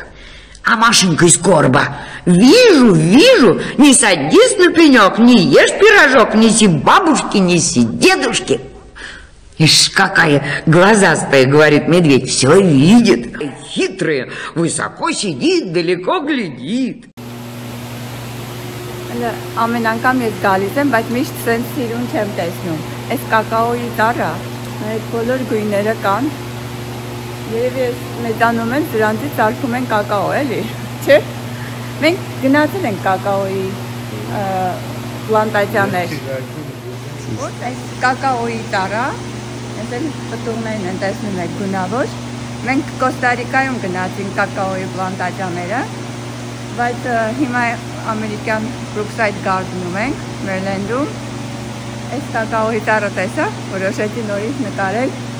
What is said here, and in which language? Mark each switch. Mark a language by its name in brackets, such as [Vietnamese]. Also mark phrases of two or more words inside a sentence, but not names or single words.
[Russian] А Машенька из короба: вижу, не садись на пенек, не ешь пирожок, неси бабушке, неси дедушке. Ишь, какая глазастая, говорит медведь, все видит. Хитрая, высоко сидит, далеко глядит. [Armenian] Ամեն անգամ ես գալիս եմ, բայց միշտ սենց սիրուն չեմ տեսնում։ Այս կակաոյի տարա, այդ բոլոր գույները կան։ Երևի ես մեծանում եմ, սրանցից արկում են կակաո, էլի, չէ՞։ Մենք գնացել ենք կակաոյի պլանտացիաներ։ Ոտ այս կակաոյի տարա, ես էլ պտուղներն են տեսնում եք գունավոր։ Մենք Կոստարիկայում գնացինք կակաոյի պլանտացիաները, բայց հիմա ամերիկյան Brookside Garden-ում ենք, Մերլենդում։ Այս կակաոյի տարը տեսա, որոշեցի նորից նկարել։